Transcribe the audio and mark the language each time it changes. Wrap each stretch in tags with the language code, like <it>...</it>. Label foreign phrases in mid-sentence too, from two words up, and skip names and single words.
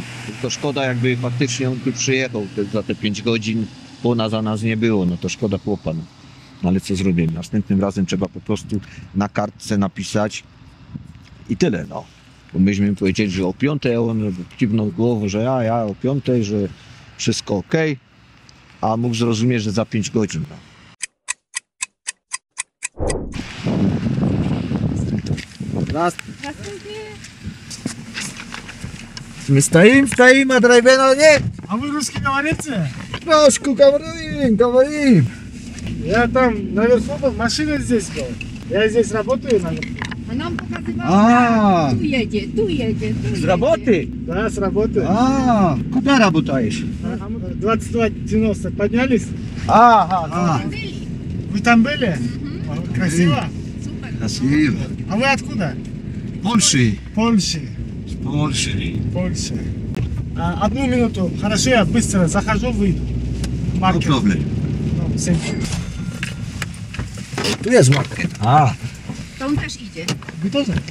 <pl>Tylko szkoda, jakby faktycznie on tu przyjechał za te 5 godzin, bo za nas nie było, no to szkoda chłopa. No ale co zrobimy? Następnym razem trzeba po prostu na kartce napisać i tyle, no. Bo myśmy powiedzieli, że o 5, a on kiwnął głową, że ja o 5, że wszystko ok, a mógł zrozumieć, że za 5 godzin, no.</pl> <ru>Мы стоим, а драйвена нет. А вы русский говорите? Troszkę говорим. Я там наверху был, машина здесь была. Я здесь работаю наверху.</ru> <pl>A nam pokazywał, A. tu jedzie, tu jedzie, tu Z jedzie. roboty?</pl> <ru>Да, с работы. A, куда работаешь? 22.90 поднялись. Ага, Вы там были? Красиво. красиво. А вы откуда? Польши. Польши. Польши. Польша. Одну минуту. Хорошо, я быстро захожу, выйду.</ru> <en>No</en> <ru>Маркет.</ru> <en>problem.</en> <ru>Ну,</ru> <en>thank you.</en> <pl>Tu jest market. A. To on też idzie.</pl> <ru>Вы тоже?</ru>